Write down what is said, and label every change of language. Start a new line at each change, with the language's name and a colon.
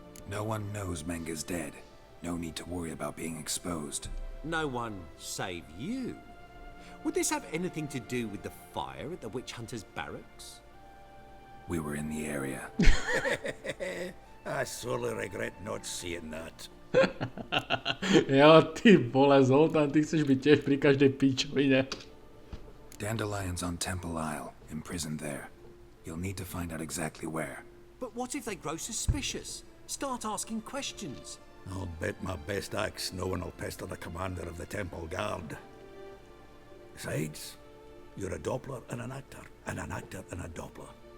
English: No one knows Menga's dead. No need to worry about being exposed. No one save you. Would this have anything to do with the fire at the witch hunters' barracks? We were in the area. I sorely regret not seeing that.
Slovak: Jo, ty vole, Zoltán, ty chceš byť tiež pri každej pičovine.
English: Dandelion's on Temple Isle, imprisoned there. You'll need to find out exactly where. But what if they grow suspicious? Start asking questions? I'll bet my best axe no one will pester the commander of the Temple Guard. Besides, you're a Doppler and an actor and a Doppler.